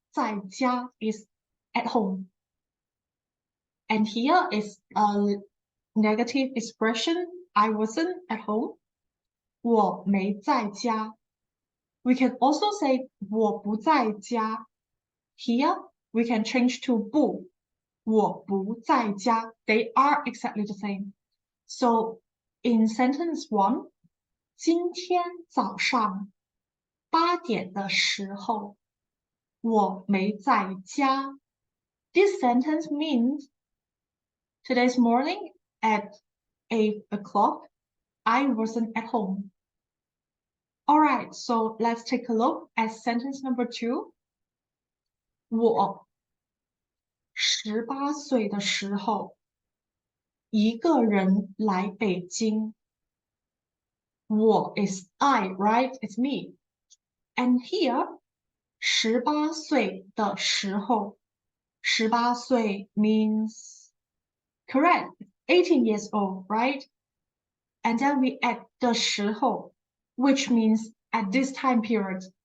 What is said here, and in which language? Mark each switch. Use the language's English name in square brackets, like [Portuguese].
[English] 在家 is at home. And here is a negative expression. I wasn't at home. [Chinese] 我没在家. [English] We can also say [Chinese] 我不在家. [English] Here we can change to 不. [Chinese] 我不在家. [English] They are exactly the same. So in sentence 1, [Chinese] 今天早上8点的时候，我没在家。 [English] This sentence means today's morning at 8 o'clock, I wasn't at home. Alright, so let's take a look at sentence number 2. [Chinese] 我18岁的时候，一个人来北京。 [English] 我 is I, right? It's me. And here, 18岁的时候，18岁 means correct, 18 years old, right? And then we add 的时候, which means at this time period.